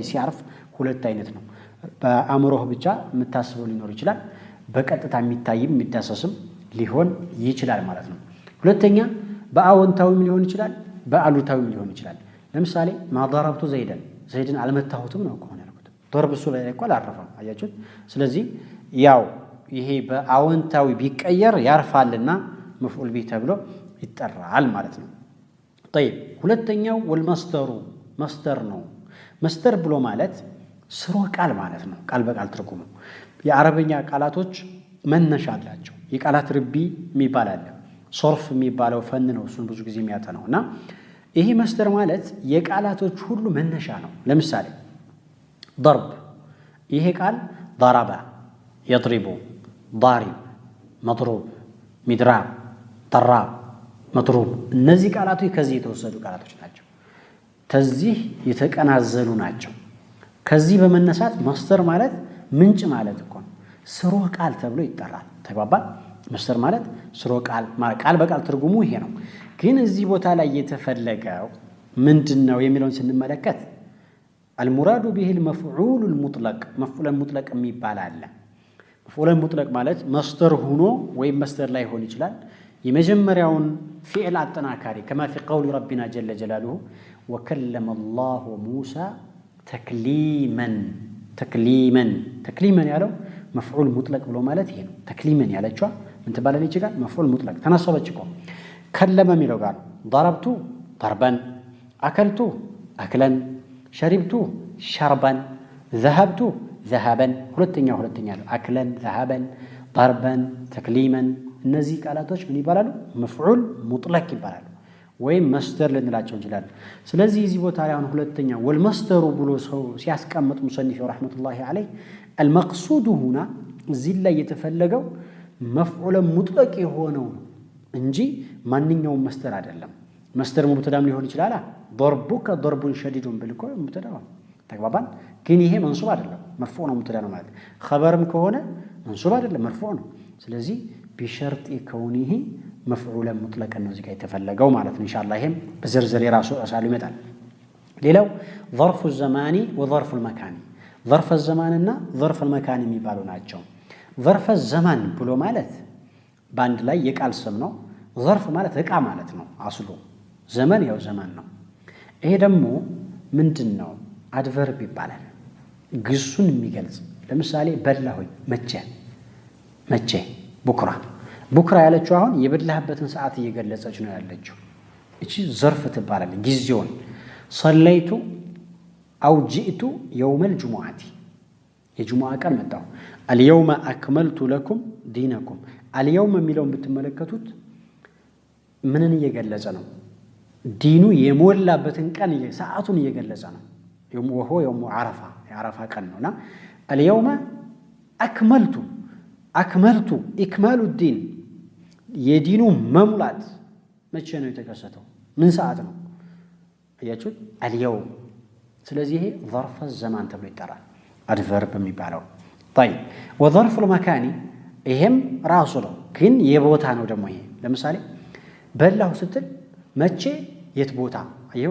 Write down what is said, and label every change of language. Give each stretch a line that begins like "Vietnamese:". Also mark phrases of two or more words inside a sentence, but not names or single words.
Amharic: ሲያርፍ ሁለት አይነት ነው በአእምሮህ ብቻ የምታስበው ሊኖር ይችላል በቀጥታ የሚታይም የሚዳሰስም ሊሆን ይችላል ማለት ነው ሁለተኛ በአዎንታዊም ሊሆን ይችላል በአሉታዊም ሊሆን ይችላል ለምሳሌ ማضربቱ ዘይድን አልመታሁትም ነው ከሆነ ያልኩት ضرب እሱ ላይ እኮ አላረፈም አያችሁት ስለዚህ ያው ይሄ በአዎንታዊ ቢቀየር ያርፋልና
Arabic: مفعول به
Amharic: ተብሎ ይጠራል ማለት ነው طيب ሁለተኛው
Arabic: والمصدر مصدر
Amharic: ነው مصدر ብሎ ማለት ስሩ ቃል ማለት ነው ቃል በቃል ትርጉሙ የአረበኛ ቃላቶች መነሻ አላቸው የቃላት ርቢ የሚባል አለ ሶርፍ የሚባለው ፈን ነው እሱን ብዙ ጊዜ የሚያጠናውና ይሄ መስደር ማለት የቃላቶች ሁሉ መነሻ ነው ለምሳሌ ضرب ይሄ ቃል
Arabic: ضرب يضرب ضارب مضروب مضراب ضراب
Amharic: መጥሩብ እነዚህ ቃላቶች ከዚህ የተወሰዱ ቃላቶች ናቸው ከዚህ የተቀናዘሉ ናቸው ከዚህ በመነሳት ማስተር ማለት ምንጭ ማለት እኮ ነው ስሮ ቃል ተብሎ ይጠራል ተግባባን ማስተር ማለት ስሮ ቃል ቃል በቃል ትርጉሙ ይሄ ነው ግን እዚህ ቦታ ላይ የተፈለገው ምንድነው የሚለውን ስንመለከት
Arabic: المراد به المفعول المطلق مفعول المطلق
Amharic: የሚባል አለ
Arabic: مفعول المطلق
Amharic: ማለት ማስተር ሆኖ ወይ ማስተር ላይ ሆን ይችላል የመጀመሪያውን فعل አጠናካሪ
Arabic: كما في قول ربنا جل جلاله وكلم الله موسى
Amharic: تكليما ያለው
Arabic: مفعول مطلق
Amharic: ብሎ ማለት ይሄ ነው تكليما ያለችው ምን ተባለች ይችላል
Arabic: مفعول مطلق
Amharic: ተነሰበች እኮ كلم የሚለው ጋር
Arabic: ضربت ضربا اكلت اكلا شربت شربا ذهبت ذهبا
Amharic: ሁለተኛ
Arabic: اكلا ذهبا ضربا تكليما
Amharic: እነዚህ ቃላቶች ምን ይባላሉ
Arabic: مفعول مطلق
Amharic: ይባላሉ ወይም ማስተር ልንላቸው እንችላለን ስለዚህ እዚህ ቦታ ላይ አሁን ሁለተኛ والمصدر ብሎ ሰው ሲያስቀምጥ ሙሰኒፍ
Arabic: رحمة الله عليه المقصود هنا
Amharic: እዚህ ላይ የተፈለገው
Arabic: مفعول مطلق
Amharic: የሆነው እንጂ ማንኛውም ማስተር አይደለም ማስተር ሙብተዳም ሊሆን ይችላል
Arabic: ضربك ضرب شديد
Amharic: بالكو ሙብተዳ ተግባባን ግን ይሄ መንሱብ አይደለም መርፉዕ ነው ሙብተዳ ነው ማለት خبرም ከሆነ መንሱብ አይደለም መርፉዕ ነው ስለዚህ
Arabic: بشرط كونه مفعولا مطلقا
Amharic: ነው እዚህ የተፈለገው ማለት ነው ኢንሻአላህ ይሄም በዝርዝር የራሱ አሳሉ ይመጣል ሌላው
Arabic: ظرف الزمان وظرف المكان ظرف الزمان
Amharic: እና
Arabic: ظرف المكان
Amharic: የሚባሉ ናቸው
Arabic: ظرف الزمان
Amharic: ብሎ ማለት ባንድ ላይ የቃል ስም ነው ظرف ማለት እቃ ማለት ነው አስሉ ዘመን ያው ዘመን ነው ይሄ ደግሞ ምንድነው አድቨርብ ይባላል ግሱን የሚገልጽ ለምሳሌ በላሁኝ መቼ ቡክራ ያለችው አሁን የበላህበትን ሰዓት እየገለጸች ነው ያለችው እቺ ظرف ትባላለች ጊዜውን
Arabic: صليت او جئت يوم الجمعه
Amharic: የጁሙዓ ቀን መጣው
Arabic: اليوم اكملت لكم دينكم اليوم
Amharic: የሚለውን ብትመለከቱት ምንን እየገለጸ ነው ዲኑ የሞላበትን ቀን ሰዓቱን እየገለጸ ነው
Arabic: وهو يوم عرفه
Amharic: የعرفه ቀን ነውና
Arabic: اليوم اكملت اكمال الدين
Amharic: የዲኑ መሙላት መቼ ነው የተከሰተው ምን ሰዓት ነው አያችሁ اليوم ስለዚህ ይሄ
Arabic: ظرف الزمان
Amharic: ተብሎ ይጠራል አድቨርብ የሚባለው
Arabic: طيب وظرف المكان
Amharic: ይሄም ራሱ ነው ግን የቦታ ነው ደግሞ ይሄ ለምሳሌ በላሁ ስትል መቼ የት ቦታ አየው